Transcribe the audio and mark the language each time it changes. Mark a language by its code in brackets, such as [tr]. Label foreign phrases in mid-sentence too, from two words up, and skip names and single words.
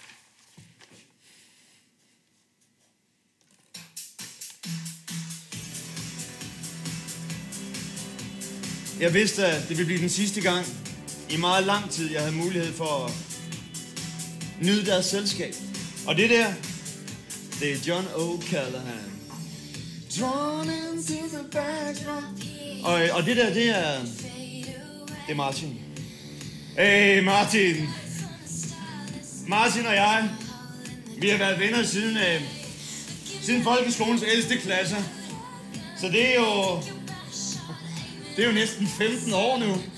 [da] Jeg vidste, at det ville blive den sidste gang i meget lang tid, jeg havde mulighed for at nyde deres selskab. Og det der, det er John O'Callaghan. [en] Drawn into the background. [da] Og det der, det er Martin. Hey Martin. Martin og jeg, vi har været venner siden folkeskolens ældste klasser. Så det er jo næsten 15 år nu.